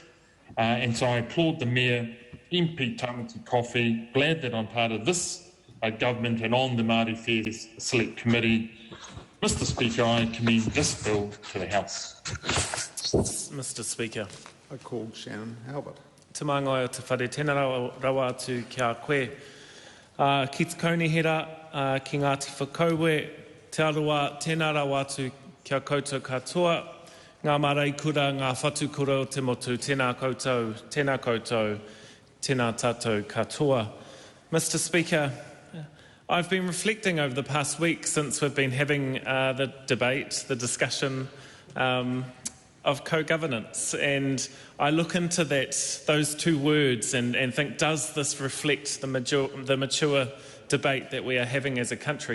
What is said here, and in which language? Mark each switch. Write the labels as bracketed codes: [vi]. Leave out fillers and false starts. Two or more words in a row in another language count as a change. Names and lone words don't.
[en] And so I applaud the Mayor, MP Tamati Coffey, glad that I'm part of this government and on the Māori Affairs Select Committee. Mr Speaker, I commend this bill to the House. Mr Speaker. I called Shannon Halbert. [mi] Te māngai o te whare, tēnā rawa atu kia koe. Ki te kaunihera, ki Ngāti Whakauwe, te aroa, tēnā rawa atu kia koutou katoa. Ngā mārei kura, ngā whatu kura o te motu, tēnā koutou, tēnā tātou katoa. [en] Mr Speaker, I've been reflecting over the past week since we've been having the debate, the discussion of co-governance, and I look into those two words and think, does this reflect the mature debate that we are having as a country?